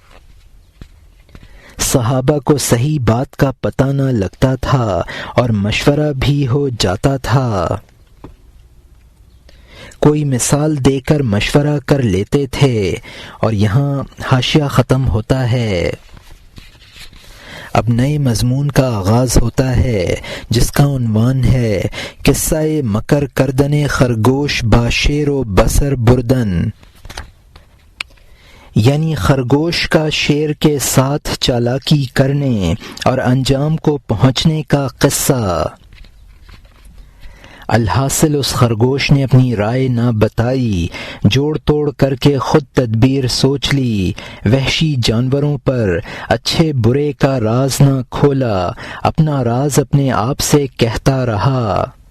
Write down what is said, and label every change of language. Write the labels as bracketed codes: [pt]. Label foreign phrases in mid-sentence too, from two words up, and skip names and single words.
[ur] صحابہ کو صحیح بات کا پتہ نہ لگتا تھا اور مشورہ بھی ہو جاتا تھا، کوئی مثال دے کر مشورہ کر لیتے تھے۔ اور یہاں حاشیہ ختم ہوتا ہے۔ اب نئے مضمون کا آغاز ہوتا ہے جس کا عنوان ہے [fa] قصہ مکر کردن خرگوش با شیر و بصر بردن، [ur] یعنی خرگوش کا شیر کے ساتھ چالاکی کرنے اور انجام کو پہنچنے کا قصہ۔ الحاصل اس خرگوش نے اپنی رائے نہ بتائی، جوڑ توڑ کر کے خود تدبیر سوچ لی، وحشی جانوروں پر اچھے برے کا راز نہ کھولا، اپنا راز اپنے آپ سے کہتا رہا۔